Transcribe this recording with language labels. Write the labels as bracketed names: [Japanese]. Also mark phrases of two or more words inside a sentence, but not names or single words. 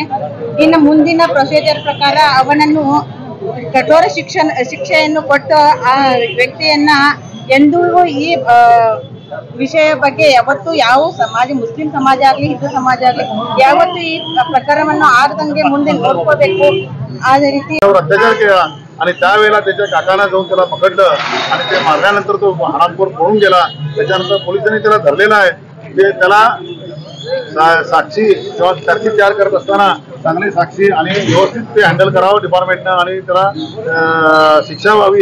[Kannada] ಇನ್ನು ಮುಂದಿನ ಪ್ರೊಸೀಜರ್ ಪ್ರಕಾರ ಅವನನ್ನು ಕಠೋರ ಶಿಕ್ಷೆಯನ್ನು ಕೊಟ್ಟು ಆ ವ್ಯಕ್ತಿಯನ್ನ ಎಂದೂ ಈ ವಿಷಯ ಬಗ್ಗೆ ಯಾವತ್ತೂ ಯಾವ ಸಮಾಜ ಮುಸ್ಲಿಂ ಸಮಾಜ ಆಗಲಿ ಹಿಂದೂ ಸಮಾಜ ಆಗಲಿ ಯಾವತ್ತೂ ಈ ಪ್ರಕರಣವನ್ನು ಆಗದಂಗೆ ಮುಂದೆ ನೋಡ್ಕೋಬೇಕು. [Marathi] अशा रीती अत्याचार केला आणि त्यावेळेला त्याच्या काकांना जाऊन त्याला पकडलं आणि ते मारल्यानंतर तो हरामखोर पळून गेला. त्याच्यानंतर पोलिसांनी त्याला धरलेला आहे. ते त्याला साक्षी किंवा तरकीब तयार करत असताना चांगली साक्षी आणि व्यवस्थित ते हँडल करावं डिपार्टमेंटनं आणि त्याला शिक्षा व्हावी.